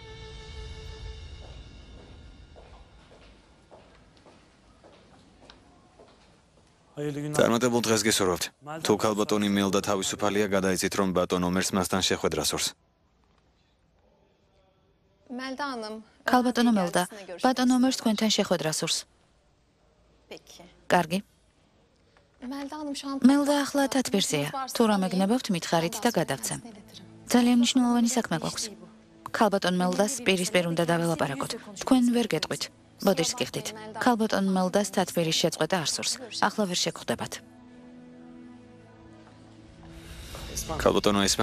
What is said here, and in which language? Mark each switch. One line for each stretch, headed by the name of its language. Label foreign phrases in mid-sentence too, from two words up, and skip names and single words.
Georgian: წარმატებულ დღეს გესურვებთ. თუ ქალბატონი მელდა თავისუფალია, გადაიცით, რომ ბატონ ომერს მასთან შეხვედრას ორს.
Turkish: Melda Hanım.
Georgian: ქალბატონო მელდა, ბატონო მერს თქვენთან შეხვედრა სურს.
Turkish: Peki.
Georgian: კარგი.
Turkish: Melda Hanım şu an...
Georgian: მელდა ახლა თათბირზეა. თუ რამე გნებავთ, მითხარით და გადავცემ. ძალიან მნიშვნელოვანი საქმე გვაქვს. ქალბატონ მელდას პირისპირ უნდა დაველაპარაკოთ. თქვენ ვერ გეტყვით. ბოდიშს გიხდით. ქალბატონ მელდას თათბირის შეწყვეტა არ სურს. ახლა ვერ შეგხვდებათ. ქალბატონო ესმა.